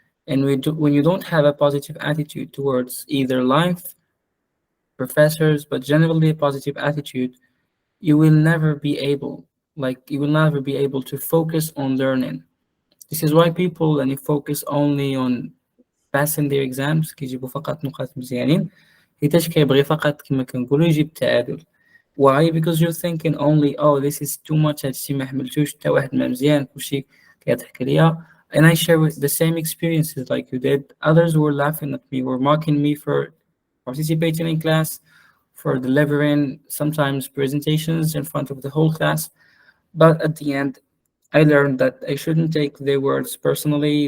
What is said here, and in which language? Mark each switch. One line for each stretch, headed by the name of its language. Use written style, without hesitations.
English: And when you don't have a positive attitude towards either life, professors, but generally a positive attitude, you will never be able, to focus on learning. This is why people and you focus only on passing their exams
Arabic: كيجيبوا فقط نقاط مزيانين حيتاش كيبغي فقط كما كنقولوا يجيب التعادل.
English: Why? Because you're thinking only, oh, this is too much,
Arabic: هادشي ما حملتوش حتى واحد ما مزيان كلشي كيضحك عليا.
English: And I share with the same experiences like you did. Others were laughing at me, were mocking me for participating in class, for delivering sometimes presentations in front of the whole class. But at the end, I learned that I shouldn't take their words personally.